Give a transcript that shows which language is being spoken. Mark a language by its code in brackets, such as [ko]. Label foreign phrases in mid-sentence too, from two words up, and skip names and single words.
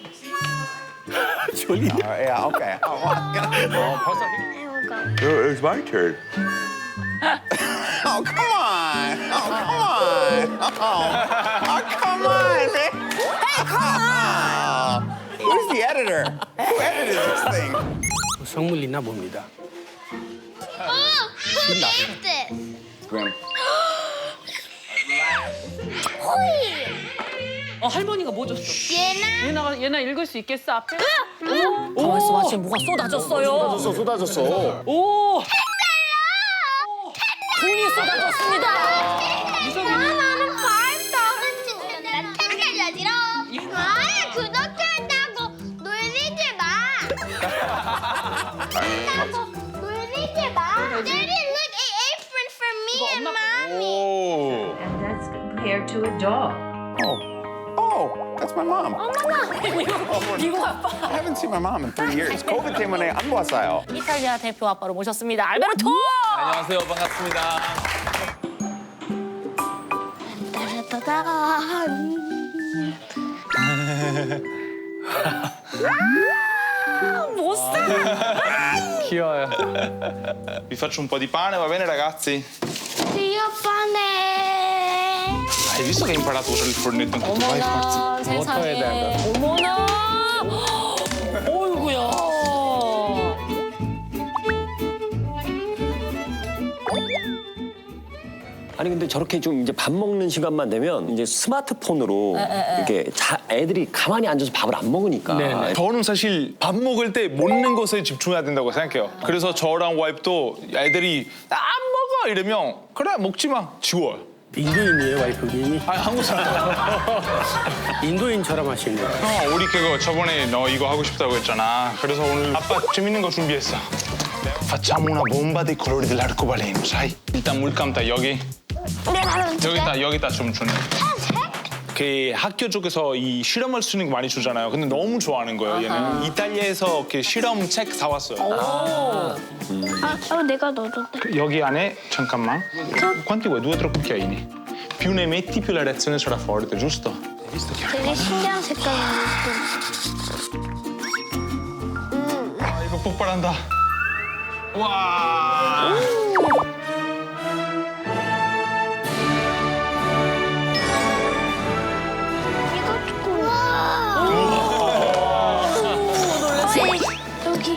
[en] Yeah, okay. It's my turn. Oh, come on. Oh, come on, man. Hey, come on. Who's the editor? Who edited this thing? [ko] 성물 있나 봅니다. [en] Oh, who is this? Grim. [ko] 할머니가 뭐 줬어? 예나. 얘나 읽을 수 있겠어 앞에? 가만있어 봐, 지금 뭐가 쏟아졌어요. 쏟아졌어. 오! 돈이 쏟아졌습니다. 나는 $5,000 챙겨야지롱. 아예 구독자한다고 놀리지 마. 놀리지 마. [en] Daddy, look, an apron for me and mommy. And that's compared to a dog. Oh, that's my mom. [ko] 미국 아빠. [en] I haven't seen my mom in 3 years. [ko] COVID 때문에 안 봤어요. 이탈리아 대표 아빠로 모셨습니다. 알베르토! 안녕하세요, 반갑습니다. 못 사. 귀여워요. [it] Vi faccio un po' di pane, va bene ragazzi? Dio pane. Hai visto che hai imparato a usare il fornetto anche tu? Vai, forza. [ko] 어머나 세상에. 어머나. 어이구야. 아니 근데 저렇게 좀 이제 밥 먹는 시간만 되면 이제 스마트폰으로 이렇게 애들이 가만히 앉아서 밥을 안 먹으니까 네네. 저는 사실 밥 먹을 때 먹는 것에 집중해야 된다고 생각해요. 그래서 저랑 와이프도 애들이 안 먹어 이러면 그래 먹지 마 지워요. 인도인이에요 와이프님이? 아니 한국 사람. 인도인처럼 하시네요. 우리 그거 저번에 너 이거 하고 싶다고 했잖아. 그래서 오늘 아빠 재밌는 거 준비했어. [it] Facciamo una bomba dei colori dell'arcobaleno, sai? [ko] 일단 물 감다 여기. 여기다 좀 주네. 그 학교 쪽에서 이 실험할 수 있는 거 많이 주잖아요. 근데 너무 좋아하는 거예요. 얘는 이탈리아에서 이렇게 실험 책 사왔어요. 내가 넣어줬다. 여기 안에 잠깐만. [it] Quanti vuoi? 2 o 3 cucchiaini. Più ne metti, più la reazione sarà forte, giusto? [ko] 되게 신기한 색깔이야. 아, 이거 폭발한다. 와. 여기.